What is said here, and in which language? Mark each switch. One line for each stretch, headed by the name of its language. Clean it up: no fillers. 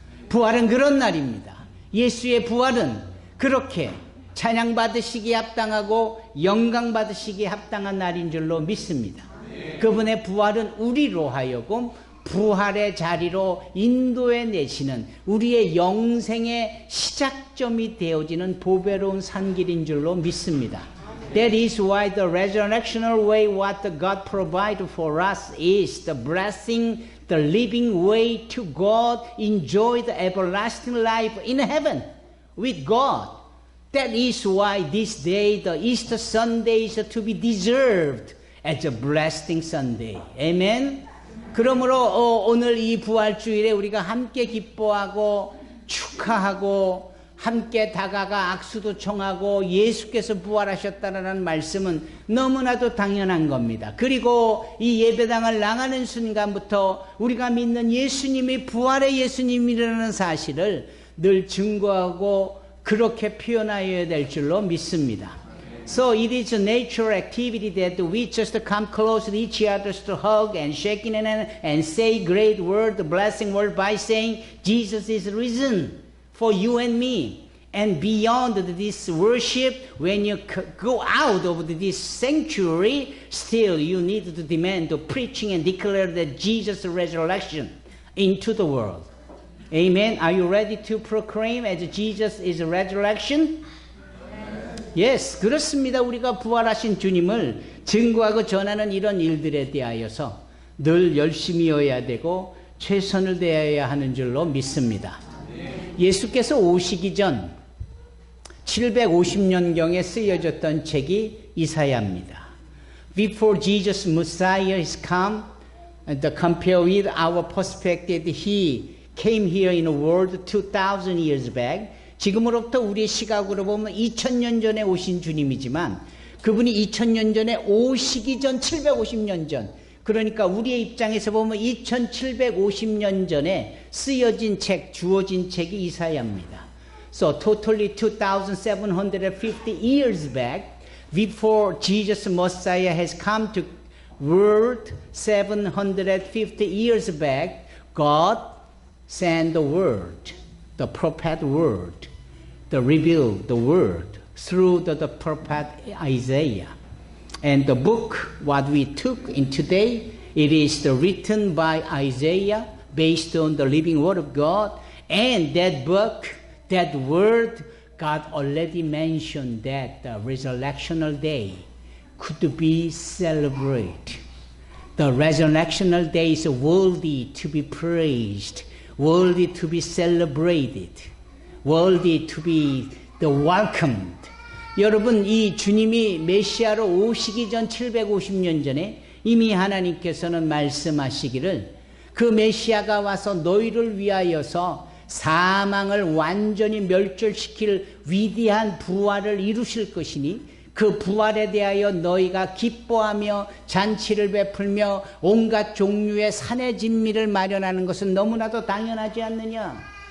Korean: 부활은 그런 날입니다. 예수의 부활은 그렇게 찬양받으시기에 합당하고 영광받으시기에 합당한 날인 줄로 믿습니다. 그분의 부활은 우리로 하여금 부활의 자리로 인도해 내시는 우리의 영생의 시작점이 되어지는 보배로운 산길인 줄로 믿습니다.
English: That is why the resurrectional way what God provided for us is the blessing, the living way to God, enjoy the everlasting life in heaven with God. That is why this day, the Easter Sunday, is to be deserved as a blessing Sunday. Amen? 그러므로 오늘 이 부활주일에 우리가 함께 기뻐하고 축하하고 함께 다가가 악수도 청하고 예수께서 부활하셨다는 말씀은 너무나도 당연한 겁니다. 그리고 이 예배당을 나가는 순간부터 우리가 믿는 예수님이 부활의 예수님이라는 사실을 늘 증거하고 그렇게 표현하여야 될 줄로 믿습니다. So it is a natural activity that we just come close to each other to hug and shaking hand and say great word, the blessing word by saying Jesus is risen for you and me. And beyond this worship, when you go out of this sanctuary, still you need to demand the preaching and declare that Jesus' resurrection into the world. Amen. Are you ready to proclaim as Jesus is resurrection?
Korean: Yes, 그렇습니다. 우리가 부활하신 주님을 증거하고 전하는 이런 일들에 대하여서 늘 열심히여야 되고 최선을 다해야 하는 줄로 믿습니다. 예수께서 오시기 전 750년경에 쓰여졌던 책이 이사야입니다.
English: Before Jesus Messiah is come, compare with our perspective, He came here in the world 2,000 years back.
Korean: 지금으로부터 우리의 시각으로 보면 2000년 전에 오신 주님이지만 그분이 2000년 전에 오시기 전 750년 전, 그러니까 우리의 입장에서 보면 2750년 전에 쓰여진 책, 주어진 책이 이사야입니다.
English: So totally 2750 years back, before Jesus Messiah has come to world 750 years back, God sent the word, the prophet word, the revealed the word through the prophet Isaiah. And the book what we took in today, it is written by Isaiah based on the living word of God. And that book, that word, God already mentioned that the resurrectional day could be celebrated. The resurrectional day is worthy to be praised, worthy to be celebrated, worthy to be the welcomed.
Korean: 여러분, 이 주님이 메시아로 오시기 전 750년 전에 이미 하나님께서는 말씀하시기를 그 메시아가 와서 너희를 위하여서 사망을 완전히 멸절시킬 위대한 부활을 이루실 것이니 그 부활에 대하여 너희가 기뻐하며 잔치를 베풀며 온갖 종류의 산의 진미를 마련하는 것은 너무나도 당연하지 않느냐.